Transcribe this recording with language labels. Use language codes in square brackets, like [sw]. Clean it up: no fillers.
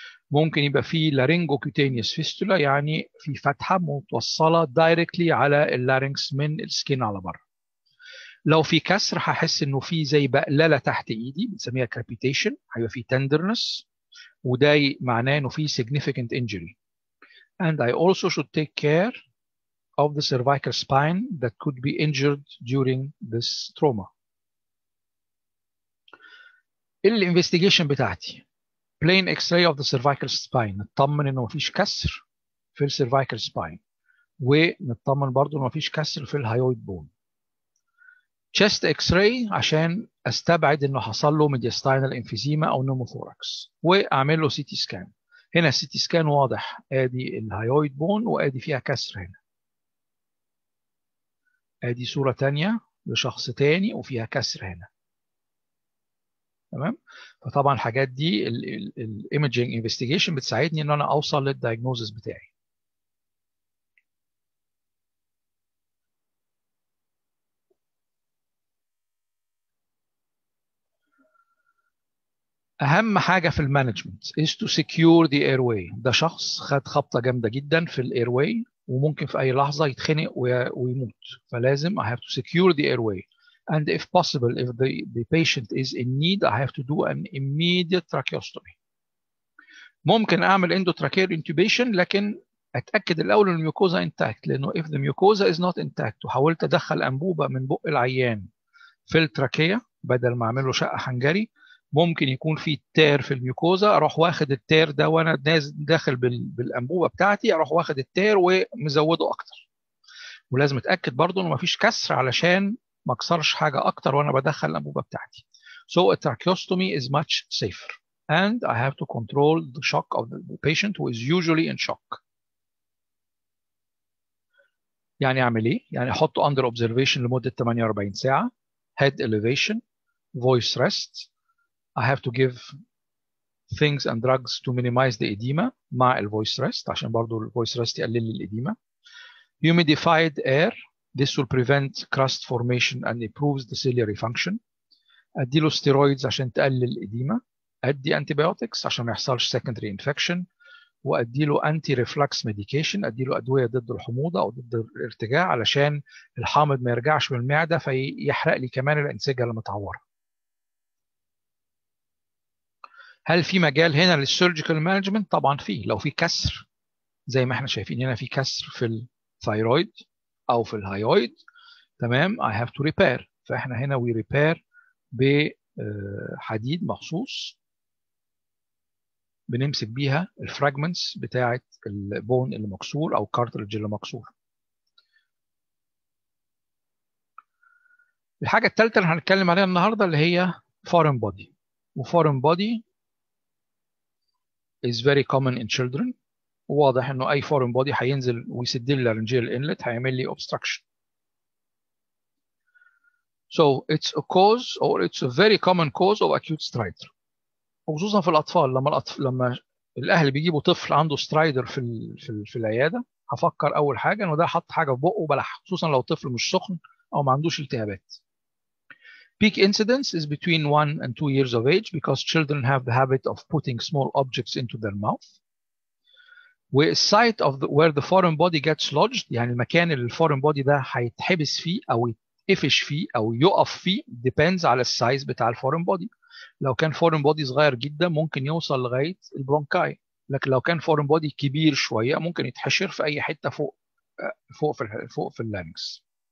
[ar] ممكن يبقى فيه لارينجوكيوتينيوس فيستولا، يعني في فتحة متوصلة دايركتلي على اللارينكس من السكين على بره. لو في كسر هحس انه في زي بقلله تحت ايدي بنسميها كرابيتيشن، هيبقى في tenderness، وده معناه انه في significant injury. [en] And I also should take care of the cervical spine that could be injured during this trauma. [ar] الانفستيجيشن بتاعتي [en] plain x-ray of the cervical spine، [ar] نطمن انه مفيش كسر في السيرفايكال سباين، ونطمن برضو انه مفيش كسر في الهايويد بون. chest x-ray عشان استبعد انه حصل له mediastinal emphysema او pneumothorax، واعمل له سي تي سكان. هنا السي تي سكان واضح، ادي الهايويد بون وادي فيها كسر هنا. ادي صورة تانية لشخص تاني وفيها كسر هنا. تمام. فطبعا الحاجات دي الايمجنج انفستيجيشن بتساعدني ان انا اوصل للدايجنوزس بتاعي. اهم حاجه في المانجمنت [en] is to secure the airway. [ar] ده شخص خد خبطه جامده جدا في الايرواي وممكن في اي لحظه يتخنق ويموت، فلازم [en] I have to secure the airway. And if possible, if the patient is in need, I have to do an immediate tracheostomy. [ar] ممكن اعمل endotracheal intubation، لكن اتاكد الاول ان الميوكوزا intact، لانه [en] if the mucosa is not intact [ar] وحاولت ادخل انبوبه من بق العيان في التراكيه بدل ما اعمل له شق حنجري، ممكن يكون في تير في الميوكوزا، اروح واخد التير ده وانا داخل بالانبوبه بتاعتي، اروح واخد التير ومزوده اكتر. ولازم اتاكد برضو انه مفيش كسر علشان ما اكسرش حاجه اكتر وانا بدخل الانبوبه بتاعتي. [en] So a tracheostomy is much safer and I have to control the shock of the patient who is usually in shock. [ar] يعني اعمل ايه؟ يعني احطه under observation لمده 48 ساعه، head elevation، voice rest. [en] I have to give things and drugs to minimize the edema [ar] مع الفويس ريست عشان برضو الفويس ريست يقلل لي الإديمة. [en] Humidified air, this will prevent crust formation and improves the ciliary function. [ar] أديله steroids عشان تقلل الإديمة. أدي antibiotics عشان ما يحصلش secondary infection. وأديله anti reflux medication، أديله أدوية ضد الحموضة أو ضد الارتجاع علشان الحامض ما يرجعش من المعدة فيحرق لي كمان الأنسجة المتعورة. هل في مجال هنا للسيرجيكال مانجمنت؟ طبعا فيه. لو في كسر زي ما احنا شايفين هنا في كسر في الثايرويد او في الهايويد، تمام، [en] I have to repair. [ar] فاحنا هنا [en] we repair [ar] بحديد مخصوص بنمسك بيها الفراجمنتس بتاعه البون اللي مكسور او الكارتريدج اللي مكسور. الحاجه الثالثه اللي هنتكلم عليها النهارده اللي هي foreign body. [en] وforeign body is very common in children. [ar] واضح انه اي foreign body هينزل ويسد لي laryngeal inlet هيعمل لي obstruction. [en] So it's a cause or it's a very common cause of acute stridor. [ar] وخصوصا في الاطفال، لما الاهل بيجيبوا طفل عنده سترايدر في العياده، هفكر اول حاجه انه ده حط حاجه في بقه وبلعها، خصوصا لو الطفل مش سخن او ما عندوش التهابات. [en] Peak incidence is between 1 and 2 years of age because children have the habit of putting small objects into their mouth. [ar] والsite of where the foreign body gets lodged، يعني المكان اللي الفورين بودي ده هيتحبس فيه او يتقفش فيه او يقف فيه depends على السايز بتاع الفورين بودي. لو كان فورين بودي صغير جدا ممكن يوصل لغايه البرونكاي، لكن لو كان فورين بودي كبير شويه ممكن يتحشر في اي حته فوق في اللانكس.